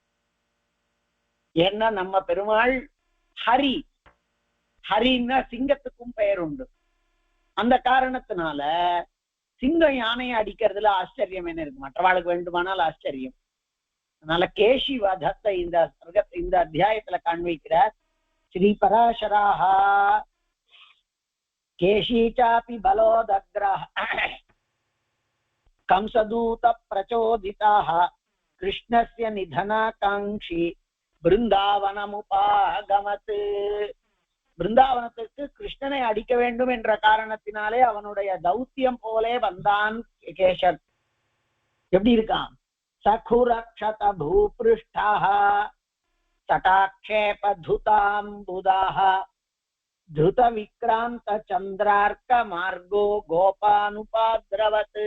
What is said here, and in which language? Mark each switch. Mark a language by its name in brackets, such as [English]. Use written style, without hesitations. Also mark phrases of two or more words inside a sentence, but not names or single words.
[Tamil] ஏன்னா நம்ம பெருமாள் ஹரி, ஹரின்னா சிங்கத்துக்கும் பெயர் உண்டு. அந்த காரணத்தினால சிங்கம் யானையை அடிக்கிறதுல ஆச்சரியம் என்ன இருக்கு, மற்றவாளுக்கு வேண்டுமானால் ஆச்சரியம். அதனால கேசி வதத்தை இந்த அத்தியாயத்துல காண்பிக்கிறார். [Sanskrit] श्रीपराशराः केशी चापि बलोदग्रः कंसदूत प्रचोदिताः कृष्णस्य निधनाकांक्षी பிருந்தாவனமுபாகமத். [Tamil] பிருந்தாவனத்துக்கு கிருஷ்ணனை அடிக்க வேண்டும் என்ற காரணத்தினாலே அவனுடைய தௌத்தியம் போலே வந்தான் கேசன். எப்படி இருக்கான்? [Sanskrit] सखुरक्षत भूपृष्ठः सटाक्षेप धुताम्बुदः द्रुत विक्रान्त चन्द्रार्क मार्गो गोपानुपाद्रवत्.